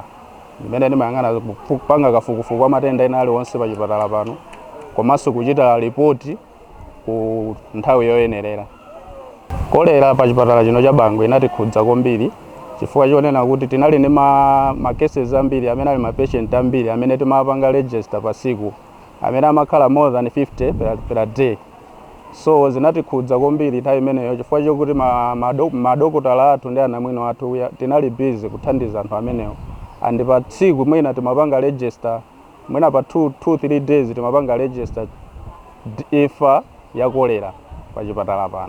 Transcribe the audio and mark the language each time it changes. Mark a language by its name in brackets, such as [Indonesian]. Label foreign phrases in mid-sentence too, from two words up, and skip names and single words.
[Nyanja] Ndimene nimayang'ana kupanga kafukufuku kwa matenda ena aliwonse pa chipatala pano komanso kuchita ripoti ku nthawi yoyenerera. Cholera pa chipatala chino cha Bangwe inatikhudza kwambiri chifukwa chonena kuti tinali ndi ma cases ambiri amene ali ma patient ambiri amene timapanga register pa siku amene amakhala [English] more than 50 per day. [Nyanja] So zinatikhudza kwambiri nthawi imeneyo chifukwa chokuti madokotala athu ndi anamwino athu tinali busy kuthandiza anthu amenewo. And pa tsiku mwina timapanga register, mwina pa 2-3 days timapanga register ifa ya cholera pa chipatala pano.